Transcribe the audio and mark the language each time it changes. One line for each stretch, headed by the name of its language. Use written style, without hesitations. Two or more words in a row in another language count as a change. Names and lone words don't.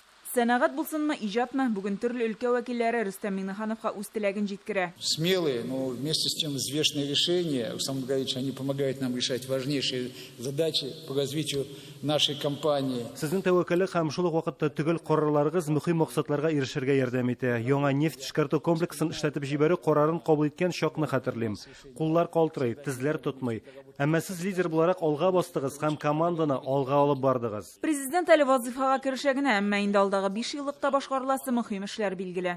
Tatar: Сәнәгать булсынмы, иҗатмы, бүген төрле өлкә вәкилләре Рөстәм Миңнехановка үз теләген җиткерә.
Russian: Смелые, но вместе с тем взвешенные решения. Александр Григорьевич, они помогают нам решать важнейшие задачи по развитию нашей компании.
Tatar: Сезнең тәвәккәллек һәм шул ук вакытта төгәл карарларыгыз мөһим максатларга ирешергә ярдәм итә. Яңа нефть эшкәртү комплексын эшләтеп җибәрү карарын кабул иткән чакны хәтерлим. Куллар калтырый, тезләр тотмый. Әмма сез лидер буларак алга бастыгыз һәм команданы алга алып бардыгыз. Президент әле вазифага керешә генә, әмма инде алдагы 5 еллыкта башкарыласы мөһим эшләр билгеле.